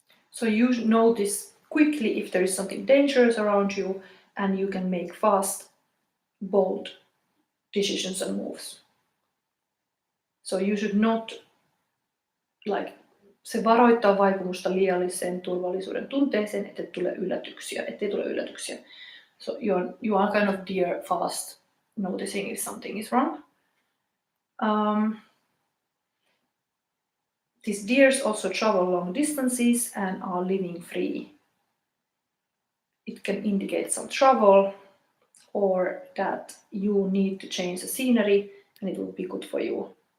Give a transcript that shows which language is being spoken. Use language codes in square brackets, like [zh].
[en] So you notice quickly if there is something dangerous around you, and you can make fast, bold decisions and moves. So you should not like, [fi] se varoittaa vaipumusta liialliseen turvallisuuden tunteeseen, ettei tule yllätyksiä. [en] So you are kind of deer fast noticing if something is wrong. These deers also travel long distances and are living free. It can indicate some trouble or that you need to change the scenery and it will be good for you.